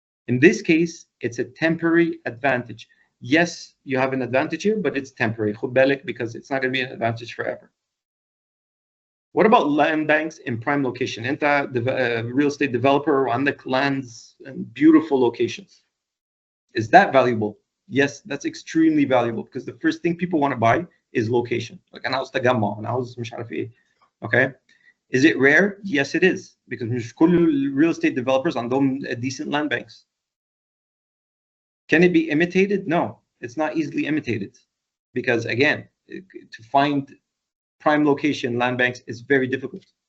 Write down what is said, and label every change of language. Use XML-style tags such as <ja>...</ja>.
<en>In this case, it's a temporary advantage. Yes, you have an advantage here, but it's temporary.</en> <ar>خد بالك,</ar> <en>because it's not going to be an advantage forever. What about land banks in prime location? انت real estate developer وعندك lands and beautiful locations. Is that valuable? Yes, that's extremely valuable because the first thing people want to buy is location.</en> <ar>Like أنا عاوز تجمع، أنا عاوز مش عارف إيه.</ar> <en>Okay. Is it rare? Yes, it is, because</en> <ar>مش كل</ar> <en>real estate developers عندهم decent land banks. Can it be imitated? No, it's not easily imitated, because again, to find prime location land banks is very difficult.</en>